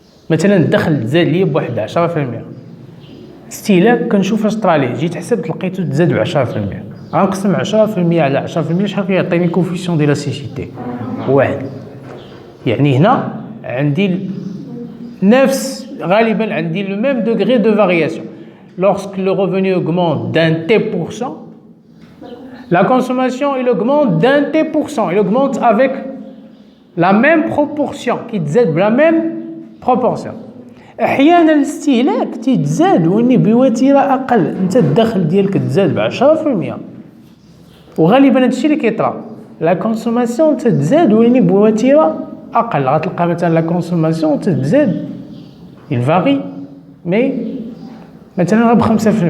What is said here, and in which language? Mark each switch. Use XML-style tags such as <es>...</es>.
<ar>مثلا الدخل تزاد ليا بواحد 10%، الاستهلاك كنشوف اش طرا ليه، جيت حسبت لقيتو تزاد ب 10%. غنقسم 10% على 10% شحال كيعطيني كوفيسيون ديال لاسيسيتي؟ 1. يعني هنا عندي نفس غالبا عندي</ar> <fr>le même degré de variation. Lorsque le revenu augmente d'un T%, la consommation il augmente d'un T%. Il augmente avec la même proportion qui</fr> <ar>تزاد</ar> <fr>بلا même proportion.</fr> <ar>احيانا الاستهلاك تيتزاد ولكن بوتيره اقل. انت الدخل ديالك تزاد ب 10% وغالبا هادشي اللي كيطرا. لا كونسوماسيون تتزاد ولكن بوتيره اقل. غتلقى مثلا لا كونسوماسيون تتزاد الفاري مي مثلا ب 5%.</ar>